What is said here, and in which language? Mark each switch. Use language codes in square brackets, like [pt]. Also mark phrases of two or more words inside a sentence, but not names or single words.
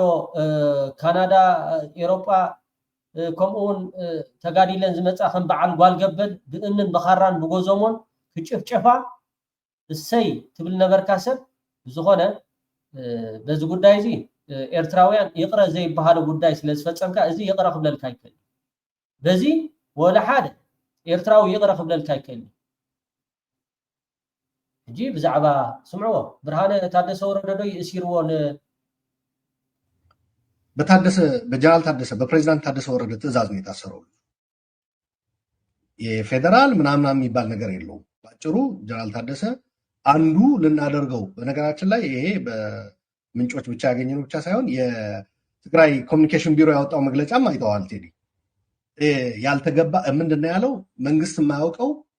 [ti] ካናዳ ኤሮጳ ከምኡውን ተጋዲለን ዝመፃ ከም በዓል ጓል ገበል ብእምንን ብኻራን ብጎዞሞን ክጭፍጨፋ እሰይ ትብል ነበርካ ሰብ ዝኾነ በዚ ጉዳይ እዚ ኤርትራውያን ይቕረ ዘይበሃሉ ጉዳይ ስለ ዝፈፀምካ እዚ ይቕረ ክብለልካ ይክእል በዚ ወላ ሓደ ኤርትራዊ ይቕረ ክብለልካ ይክእል ሕጂ ብዛዕባ ስምዕዎ ብርሃነ ታደሰ ወረደ ዶ ይእሲርዎ [am] በጀነራል ታደሰ በፕሬዚዳንት ታደሰ ወረደ ትእዛዝ ነው የታሰረው የፌደራል ምናምን የሚባል ነገር የለውም ባጭሩ ጀነራል ታደሰ አንዱ ልናደርገው በነገራችን ላይ ይሄ በምንጮች ብቻ ያገኘነው ብቻ ሳይሆን የትግራይ ኮሚኒኬሽን ቢሮ ያወጣው መግለጫም አይተዋል ቴዲ ያልተገባ ምንድነው ያለው መንግስት የማያውቀው